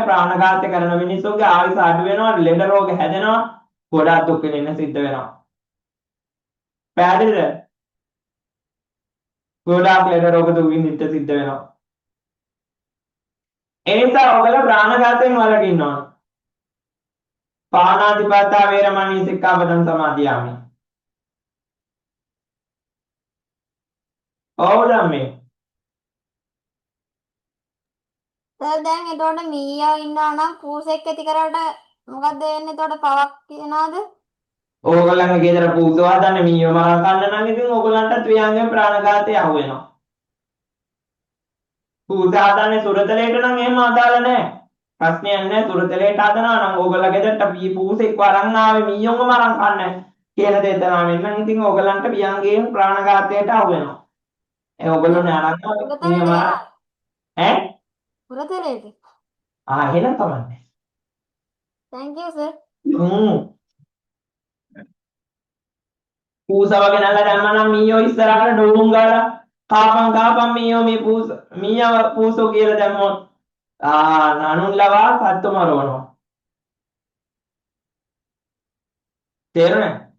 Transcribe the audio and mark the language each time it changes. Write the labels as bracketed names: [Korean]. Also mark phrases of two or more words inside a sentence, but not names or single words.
[Sinhala] ප්‍රාණඝාතය කරන මිනිස්සුන්ගේ ආයුෂ අඩු වෙනවා, ලෙඩ රෝග හැදෙනවා, ගොඩාක් දුක් විඳින්න සිද්ධ වෙනවා. පැහැදිලිද? ගොඩාක් ලෙඩ රෝග දුක් විඳින්න සිද්ධ වෙනවා. ඒ නිසා ඔයගොල්ලෝ ප්‍රාණඝාතයෙන් වළකින්න ඕන. [Pali] පාණාතිපාතා වේරමණී සික්ඛාපදං සමාදියාමි. ඕඩම්මේ [Sinhala] සර් දැන් එතකොට මීයා ඉන්නවා නම් පූසෙක් ඇති කරාට මොකද්ද වෙන්නේ? එතකොට පවක් තියනවාද? ඕගොල්ලන්ගේ ගෙදර පූසෝ හදන්න මීයෝ මරා ගන්න නම් ඉතින් ඕගොල්ලන්ටත් ව්‍යංගයෙන් ප්‍රාණඝාතය අහු වෙනවා. පූසා හදන්නේ සුරතලයට නම් එහෙම අදාළ නැහැ. ප්‍රශ්නයක් නැහැ. සුරතලයට හදනවා නම් ඕගොල්ලෝ ගෙදරට පූසෙක් වරන් ආවේ මීයෝම මරන් කන්නේ කියලා දෙතනවා වෙන්න ඉතින් ඕගොල්ලන්ට ව්‍යංගයෙන් ප්‍රාණඝාතයට අහු වෙනවා. ඒ ඕගොල්ලෝ නරන්න මීයෝ සුරතලයට මරා ඈ සුරතලයට. එහෙනම් තමයි. [English] Thank you sir. [Sinhala] පූසව ගෙනල්ලා දැම්මනම් මීයෝ ඉස්සරහට ඩොලුම් ගාලා කාපන් මීයෝ මේ මීයව පූසෝ කියලා දැම්මොත් නනුන් ලවා සත්තු මරවනවා. තේරුණා?